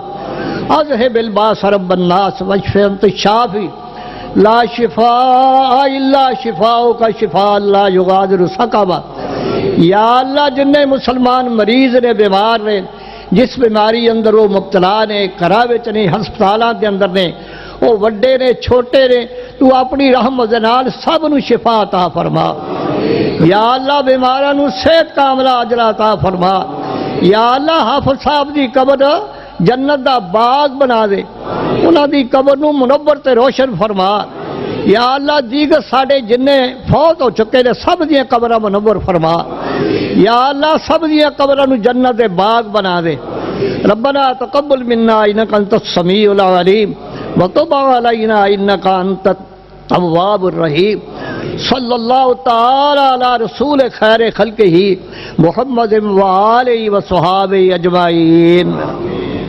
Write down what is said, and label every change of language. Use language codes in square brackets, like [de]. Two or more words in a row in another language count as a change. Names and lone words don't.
[ar] اذهب الباس رب الناس واشف انت الشافی لا شفاء الا شفاؤک شفاء لا یغادر سقما. [pa] یا اللہ جن مسلمان مریض نے بیمار نے جس بیماری اندر وہ مبتلا نے گھراں وچ نے ہسپتالاں دے اندر نے وہ وڈے نے چھوٹے نے تو اپنی رحمت دے نال سب نو شفا عطا فرما. یا اللہ بیماراں نو صحت کاملہ عاجلہ عطا فرما. یا اللہ حافظ صاحب دی قبر جنت دا باغ بنا دے. انہاں دی قبر نو منور تے روشن فرما. یا اللہ دیگر ساڈے جننے فوت ہو چکے نے سب دیاں قبراں منور فرما. یا اللہ سب دیاں قبراں نو جنت دے باغ بنا دے. [ar] ربنا تقبل منا انک انت السمیع العلیم وتب علینا انک انت التواب الرحیم. صلی اللہ تعالی علی رسول خیر خلقہ محمد و آلہ و صحابہ اجمعین.